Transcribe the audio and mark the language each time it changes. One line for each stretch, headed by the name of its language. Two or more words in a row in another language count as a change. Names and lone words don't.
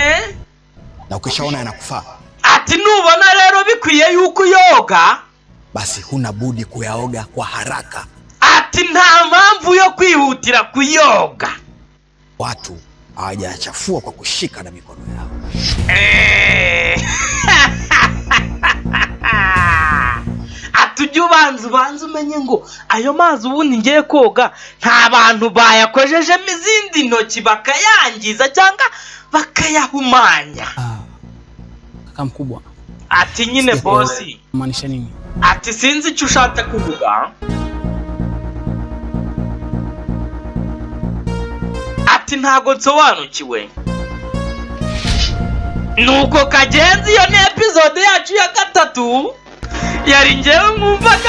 Swahili: Na ukishaona yanakufaa
Kinyarwanda: ati nubona bikwiye yuko yoga,
Swahili: basi huna budi kuyaoga kwa haraka.
Kinyarwanda: Ati nta mpamvu yo kwihutira kuyoga.
Swahili: Watu hawajachafua kwa kushika na mikono yao.
Kinyarwanda: Atujye ubanza umenye ngo ayo mazi ubundi ngiye koga nta bantu bayakojejemo izindi ntoki bakayangiza cyangwa bakayahumanya.
Swahili: Kaka mkubwa.
Kinyarwanda: Ati nyine bosi.
Swahili: Maanisha nini?
Kinyarwanda: Ati sinzi icyo ushaka kuvuga. Ati ntago nsobanukiwe. Nuko Kagenzi, iyo ni episode yacu ya 3 yari ngewe mwumvaga.